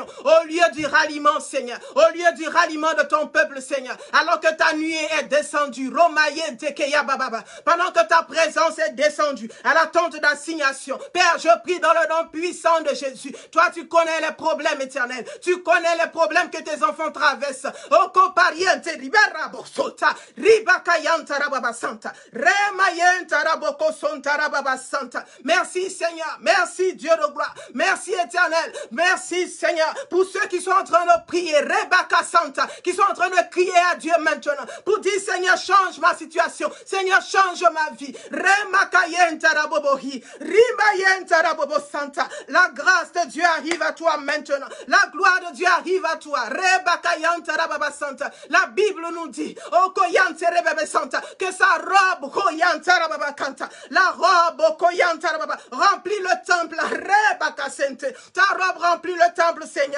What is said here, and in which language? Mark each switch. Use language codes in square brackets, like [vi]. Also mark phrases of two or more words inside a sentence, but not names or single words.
[fr] Au lieu du ralliement, Seigneur. Au lieu du ralliement de ton peuple, Seigneur. Alors que ta nuée est descendue. Pendant que ta présence est descendue à la tente d'assignation. Père, je prie dans le nom puissant de Jésus. Toi, tu connais les problèmes éternels. Tu connais les problèmes que tes enfants traversent. Oh, copariente, libera bosota, ribakayanta rababa santa, remayenta raboko sonta rababa santa. Merci Seigneur, merci Dieu de gloire, merci éternel, merci Seigneur pour ceux qui sont en train de prier, rebaka santa, qui sont en train de crier à Dieu maintenant, pour dire Seigneur, change ma situation, Seigneur, change ma vie, remakayenta rabobohi, rimayenta rabobo santa. La grâce de Dieu arrive à toi maintenant, la gloire de Dieu arrive à toi. La Bible nous dit que sa robe la robe remplit le temple. Ta robe remplit le temple, Seigneur.